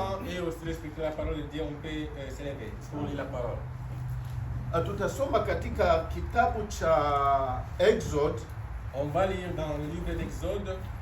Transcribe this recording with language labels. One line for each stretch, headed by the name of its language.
French: temps et aussi respecter la parole de Dieu, on peut s'élever pour lire la parole.
Swahili: Tutasoma katika kitabu cha Exode
French: On va lire dans le livre d'Exode,